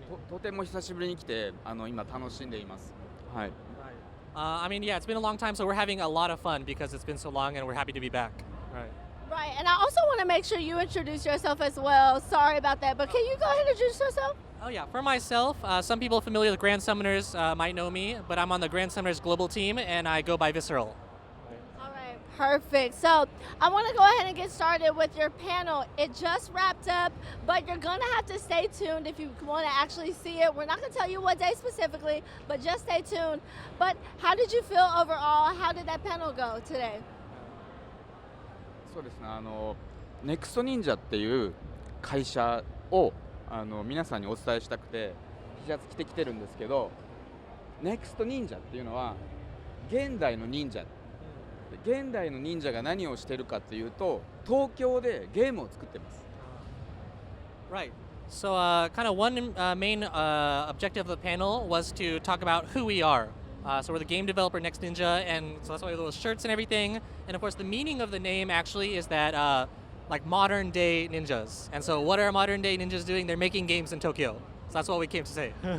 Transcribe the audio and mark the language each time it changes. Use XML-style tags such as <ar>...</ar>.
<ja>とても久しぶりに来て今楽しんでいます。はい。</ja> <en>I mean, yeah, it's been a long time, so we're having a lot of fun because it's been so long, and we're happy to be back. Right. Right, and I also want to make sure you introduce yourself as well. Sorry about that, but can you go ahead and introduce yourself? Oh yeah, for myself, some people familiar with Grand Summoners might know me, but I'm on the Grand Summoners global team, and I go by Visceral. All right, perfect. So I want to go ahead and get started with your panel. It just wrapped up, but you're going to have to stay tuned if you want to actually see it. We're not going to tell you what day specifically, but just stay tuned. But how did you feel overall? How did that panel go today?</en> <ja>そうですね。ネクスト忍者っていう会社を皆さんにお伝えしたくて T シャツ着てきてるんですけど、ネクスト忍者っていうのは現代の忍者。現代の忍者が何をしてるかっていうと、東京でゲームを作ってます。</ja> <en>Right. So, kind of one main objective of the panel was to talk about who we are. So we're the game developer NextNinja, and so that's why we have little shirts and everything. And of course, the meaning of the name actually is that like modern day ninjas. And so, what are modern day ninjas doing? They're making games in Tokyo. So that's what we came to say.</en>